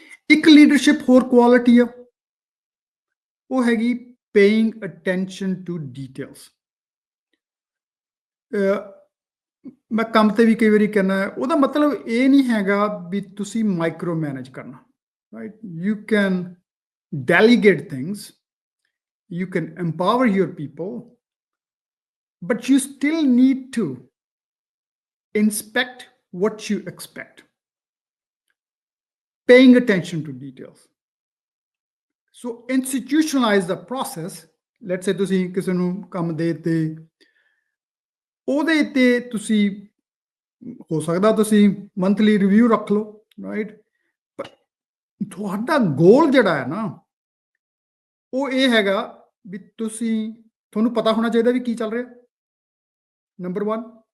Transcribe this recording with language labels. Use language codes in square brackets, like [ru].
[pa] ਇੱਕ ਲੀਡਰਸ਼ਿਪ ਹੋਰ ਕੁਆਲਿਟੀ ਆ, ਉਹ ਹੈਗੀ [en] Paying attention to details. [pa] ਮੈਂ ਕੰਮ ਤੇ ਵੀ ਕਈ ਵਾਰੀ ਕਹਿੰਦਾ, ਉਹਦਾ ਮਤਲਬ ਇਹ ਨਹੀਂ ਹੈਗਾ ਵੀ ਤੁਸੀਂ ਮਾਈਕਰੋ ਮੈਨੇਜ ਕਰਨਾ, right. [en] You can delegate things, you can empower your people, but you still need to inspect what you expect, paying attention to details. So institutionalize the process. Let's say [pa] ਤੁਸੀਂ ਕਿਸੇ ਨੂੰ ਕੰਮ ਦੇ ਤੇ ਉਹਦੇ ਤੇ ਤੁਸੀਂ, ਹੋ ਸਕਦਾ ਤੁਸੀਂ ਮੰਥਲੀ ਰਿਵਿਊ ਰੱਖ ਲਓ, ਰਾਈਟ, ਪਰ ਤੁਹਾਡਾ ਗੋਲ ਜਿਹੜਾ ਹੈ ਨਾ, ਉਹ ਇਹ ਹੈਗਾ ਵੀ ਤੁਹਾਨੂੰ ਪਤਾ ਹੋਣਾ ਚਾਹੀਦਾ ਵੀ ਕੀ ਚੱਲ ਰਿਹਾ, ਨੰਬਰ 1।